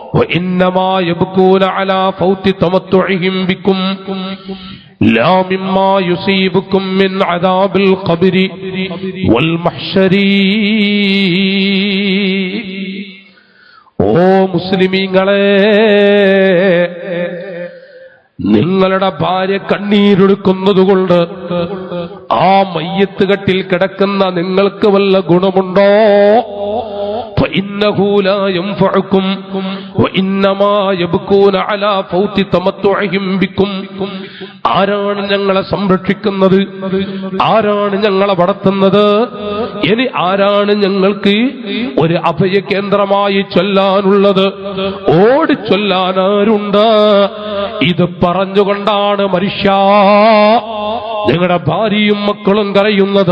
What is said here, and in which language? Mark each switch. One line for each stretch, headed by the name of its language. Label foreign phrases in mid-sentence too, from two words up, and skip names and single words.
Arabic: وإنما يبكون على فوت تمتعهم بكم لا مما يصيبكم من عذاب القبر والمحشر.
Malayalam: ഓ മുസ്ലിമീങ്ങളെ, നിങ്ങളുടെ ഭാര്യ കണ്ണീരൊഴുക്കുന്നതുകൊണ്ട് ആ മയ്യത്ത് കട്ടിൽ കിടക്കുന്ന നിങ്ങൾക്ക് വല്ല ഗുണമുണ്ടോ?
Arabic: فإنه لا ينفعكم وإنما يبكون على فوت تمتعهم بكم.
Malayalam: ആരാണ് ഞങ്ങളെ സംരക്ഷിക്കുന്നത്? ആരാണ് ഞങ്ങളെ വളർത്തുന്നത്? ഇനി ആരാണ് ഞങ്ങൾക്ക് ഒരു അഭയ കേന്ദ്രമായി ചൊല്ലാനുള്ളത്? ഓടി ചൊല്ലാൻ ആരുണ്ട്? ഇത് പറഞ്ഞുകൊണ്ടാണ് മനുഷ്യ നിങ്ങളുടെ ഭാര്യയും മക്കളും കരയുന്നത്.